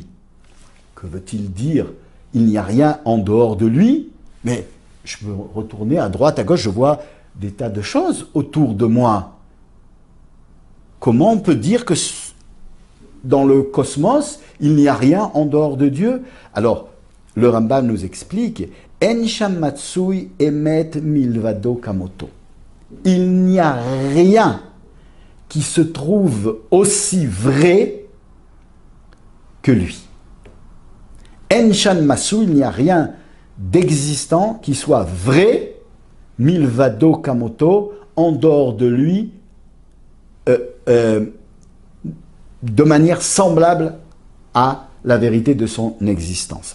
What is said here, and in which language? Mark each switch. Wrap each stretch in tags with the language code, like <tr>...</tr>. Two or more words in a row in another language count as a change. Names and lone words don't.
<fr>Que veut-il dire « il n'y a rien en dehors de lui » Mais je peux retourner à droite, à gauche, je vois des tas de choses autour de moi. Comment on peut dire que dans le cosmos, il n'y a rien en dehors de Dieu? Alors, le Rambam nous explique «</fr> <he>אין שם מצוי אמת מלבדו כמותו ».</he> <fr>Il n'y a rien qui se trouve aussi vrai que lui.</fr> <he>אין שם מצוי,</he> <fr>il n'y a rien d'existant qui soit vrai,</fr> <he>מלבדו כמותו,</he> <fr>en dehors de lui, de manière semblable à la vérité de son existence.</fr>